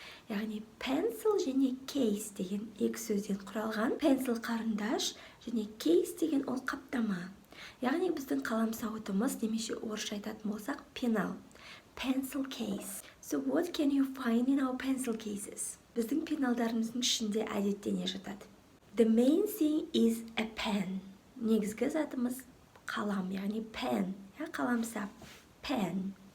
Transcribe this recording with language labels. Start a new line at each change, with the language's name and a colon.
Kazakh: Яғни pencil және case деген екі сөзден құралған. Pencil қарындаш және case деген ол қаптама. Яғни біздің қаламсауытымыз, немесе орысша айтатын болсақ, пенал.
English: Pencil case. So what can you find in our pencil cases?
Kazakh: Біздің пеналдарымыздың ішінде әдетте не жатады?
English: The main thing is a pen.
Kazakh: Негізгі затымыз қалам, яғни pen, қаламсап, pen.